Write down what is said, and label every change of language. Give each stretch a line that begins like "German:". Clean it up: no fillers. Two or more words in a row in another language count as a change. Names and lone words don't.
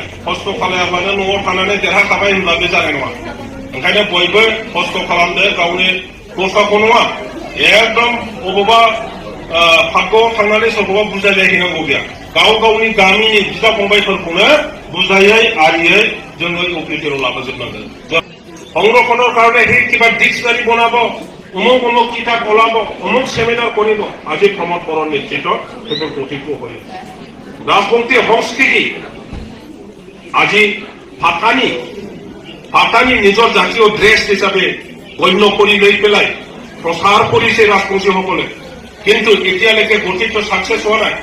Bodo: खस्थ' खालामाबानो न'आव थानानै देरहाखाबाय होनब्ला बे जानाय नङा। ओंखायनो बयबो खस्थ' खालामदो, गावनि दस्राखौ नङा एकदम बबेबा भाग्यआव थांनानै सोरखौबा बुजायलायहैनांगौ गैया। गावनि गामिनि बिदा फंबायफोरखौनो बुजायै आरियै जोङो इउपिपिएलआव लाबोजोबनांगोन।
Assamese: সংৰক্ষণৰ কাৰণে সেই কিবা ডিক্সনাৰী বনাব, অমুক কিতাপ ওলাব, অমুক সেমিনাৰ কৰিব। আজি প্ৰমোদ বৰৰ নেতৃত্বত সেইবোৰ প্ৰতিকূল হৈ ৰাজবংশী সংস্কৃতি আজি ভাতানি নিজৰ জাতীয় ড্ৰেছ হিচাপে গণ্য কৰি লৈ পেলাই প্ৰচাৰ কৰিছে ৰাজবংশীসকলে, কিন্তু এতিয়ালৈকে গঠিত ছাকচেছ হোৱা নাই।